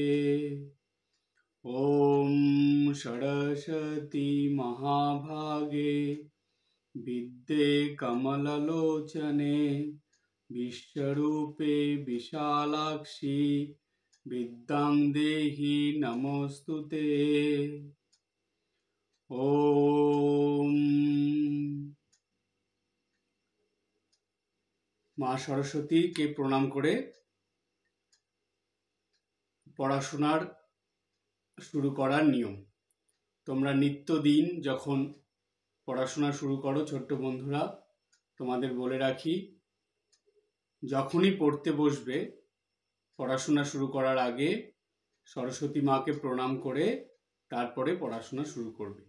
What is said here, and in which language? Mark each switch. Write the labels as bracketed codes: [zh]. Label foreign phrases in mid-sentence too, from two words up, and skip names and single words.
[sa] ॐ सरस्वती महाभागे विद्ये कमललोचने विश्वरूपे विशालाक्षि विद्यां देहि नमोऽस्तुते। [bn] ओम মা সরস্বতীকে প্রণাম করে পড়াশোনার শুরু করার নিয়ম। তোমরা নিত্যদিন যখন পড়াশোনা শুরু করো ছোট্ট বন্ধুরা, তোমাদের বলে রাখি, যখনই পড়তে বসবে পড়াশোনা শুরু করার আগে সরস্বতী মাকে প্রণাম করে তারপরে পড়াশোনা শুরু করবে।